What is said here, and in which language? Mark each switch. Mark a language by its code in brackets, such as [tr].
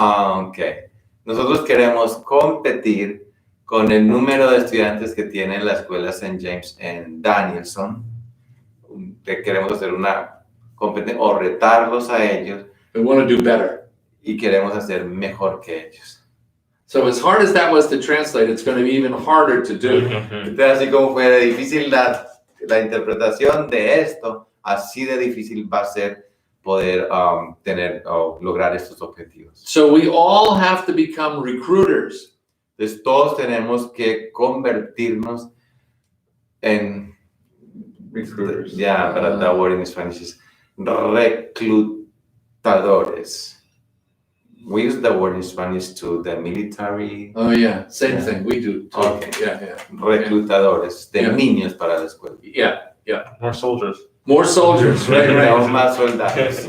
[es] Ok, nosotros queremos competir con el número de estudiantes que tiene la escuela St. James en Danielson. Queremos hacer una competencia o retarlos a ellos. [en] We want to do better. [es] Y queremos hacer mejor que ellos. [en] So as hard as that was to translate, it's going to be even harder to do. [es] Entonces, así como fue de difícil la interpretación de esto, así de difícil va a ser poder lograr estos objetivos. [en] So we all have to become recruiters. [es] Entonces todos tenemos que convertirnos en [en] Recruiters. Yeah, but that word in Spanish is reclutadores. We use the word in Spanish to the military. Oh yeah, same thing. We do too. Okay. Yeah. [es] Reclutadores de niños para la escuela. [en] Yeah. More soldiers. More soldiers, right? [es] Necesitamos más soldados.